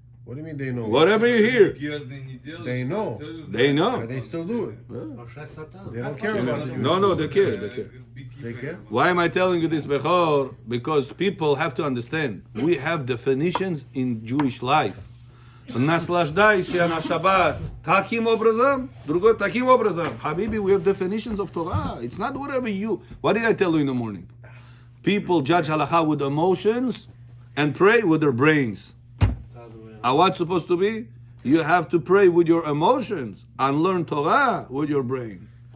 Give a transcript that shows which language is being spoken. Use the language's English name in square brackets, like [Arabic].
[English] What do you mean they know? Whatever you hear, [Russian] Грязные не делают. [English] They know. [Russian] Тоже [English] they But know. they still do it. Moshe Satan. They don't care about the Jewish No, they care. They care. They care? Why am I telling you this, Bechor? Because people have to understand. We have definitions in Jewish life. [Russian] Наслаждайся на Shabbat. Таким образом, другой таким образом. [English] Habibi, we have definitions of Torah. It's not whatever you. What did I tell you in the morning? People judge halakha with emotions and pray with their brains. And what's supposed to be? You have to pray with your emotions and learn Torah with your brain.